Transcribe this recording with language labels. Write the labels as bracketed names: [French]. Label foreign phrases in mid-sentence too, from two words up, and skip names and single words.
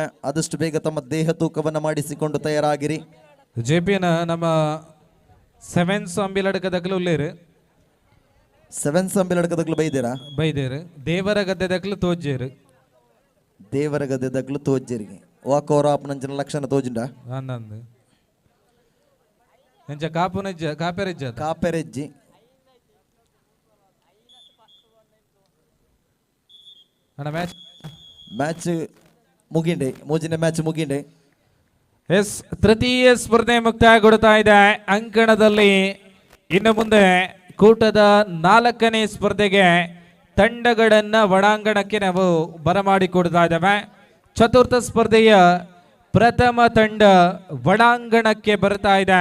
[Kannada] ಆದಷ್ಟು ಬೇಗ ತಮ್ಮ ದೇಹ ತೂಕವನ್ನು ಮಾಡಿಸಿಕೊಂಡು ತಯಾರಾಗಿರಿ. [Tulu] ಜೆಪಿನ ನಮ್ಮ 7 ಅಂಬಿಲಡಕದಕ್ಕಲು ಉಲ್ಲೇರು 7 ಅಂಬಿಲಡಕದಕ್ಕಲು ಬೈದೇರು ದೇವರ ಗದ್ದೆದಕ್ಕಲು ತೋಜೇರು ದೇವರ ಗದ್ದೆದಕ್ಕಲು ತೋಜೇರಿಗೆ ವಾಕೋರ ಆಪನಂಜನ ಲಕ್ಷಣ ತೋಜುಂಡ ಅನ್ನಂದು ಎಂಚ ಕಾಪುನಜ್ಜ ಕಾಪೆರೆಜ್ಜಿ ಅಣ್ಣ ಮ್ಯಾಚ್ ಮ್ಯಾಚ್ ಮುಗಿಂಡೆ, ಮೂಜಿನ ಮ್ಯಾಚ್ ಮುಗಿಂಡೆ. [Kannada] ಎಸ್, ತೃತೀಯ ಸ್ಪರ್ಧೆ ಮುಕ್ತಾಯಗೊಳ್ತಾ ಇದೆ ಅಂಕಣದಲ್ಲಿ. ಇನ್ನು ಮುಂದೆ ಕೂಟದ 4ನೇ ಸ್ಪರ್ಧೆಗೆ ತಂಡಗಳನ್ನ ಒಳಾಂಗಣಕ್ಕೆ ನಾವು ಬರಮಾಡಿಕೊಡ್ತಾ ಇದ್ದೇವೆ. ಚತುರ್ಥ ಸ್ಪರ್ಧೆಯ ಪ್ರಥಮ ತಂಡ ಒಳಾಂಗಣಕ್ಕೆ ಬರ್ತಾ ಇದೆ.